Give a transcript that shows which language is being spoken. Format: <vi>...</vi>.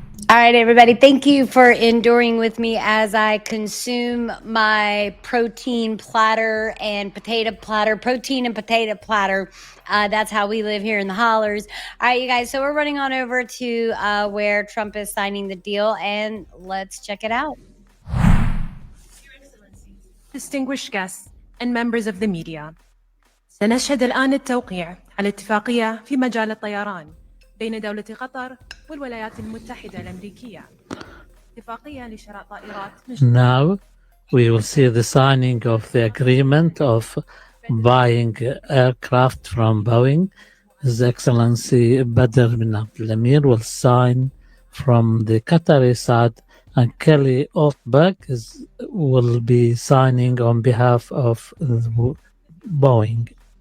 <en>All right, everybody. Thank you for enduring with me as I consume my protein platter and potato platter, protein and potato platter. That's how we live here in the hollers. All right, you guys. So we're running on over to where Trump is signing the deal, and let's check it out. Your Excellencies, distinguished guests, and members of the media.</en> <ar>سنشهد الآن التوقيع على اتفاقية في مجال الطيران بين دولة قطر والولايات المتحدة الأمريكية. اتفاقية لشراء طائرات.</ar> <en>Now we will see the signing of the agreement of buying aircraft from Boeing. His Excellency Badr bin Abdul Emir will sign from the Qatari side, and Kelly Altberg will be signing on behalf of Boeing.</en>